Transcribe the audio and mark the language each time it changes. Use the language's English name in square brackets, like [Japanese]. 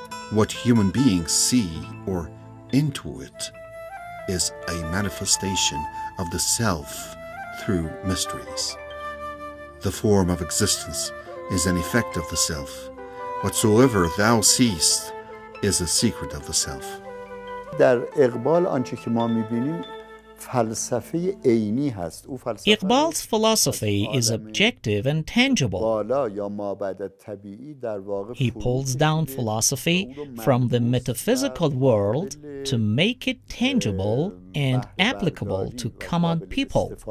[English] What human beings see or intuit is a manifestation of the self through mysteries. The form of existence is an effect of the self. Whatsoever thou seest is a secret of the self. [Persian] در اقبال آنچه که ما می‌بینیم فلسفه عینی هست. [English] Iqbal's philosophy is objective and tangible. [Persian] بالا یا مابعد طبیعی در واقع [English] He pulls down philosophy from the metaphysical world to make it tangible and applicable to common people.